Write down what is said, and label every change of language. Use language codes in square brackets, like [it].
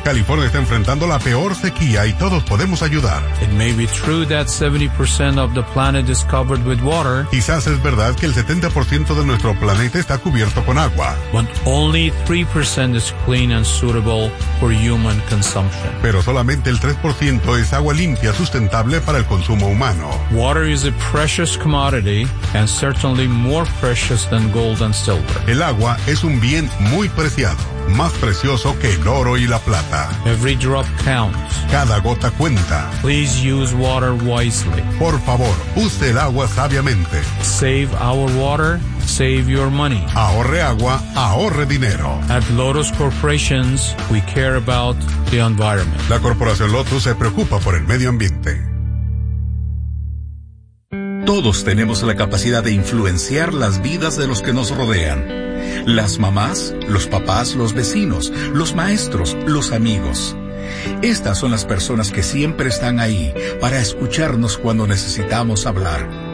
[es] California está enfrentando la peor sequía y todos podemos ayudar. [en] It may be true that 70% of the planet is covered with water. [es] Quizás es verdad que el 70% de nuestro planeta está cubierto con agua. [en] But only 3% is clean and suitable for human consumption. [es] Pero solamente el 3% es agua limpia, sustentable para el consumo humano. [en] Water is a precious commodity and certainly more precious than gold and silver. [es] El agua es un bien muy preciado, más precioso que el oro y la plata. [en] Every drop counts. [es] Cada gota cuenta. [en] Please use water wisely. [es] Por favor, use el agua sabiamente. [en] Save our water. Save your money. [es] Ahorre agua, ahorre dinero. [en] At Lotus Corporations, we care about the environment. [es] La Corporación Lotus se preocupa por el medio ambiente. Todos tenemos la capacidad de influenciar las vidas de los que nos rodean. Las mamás, los papás, los vecinos, los maestros, los amigos. Estas son las personas que siempre están ahí para escucharnos cuando necesitamos hablar.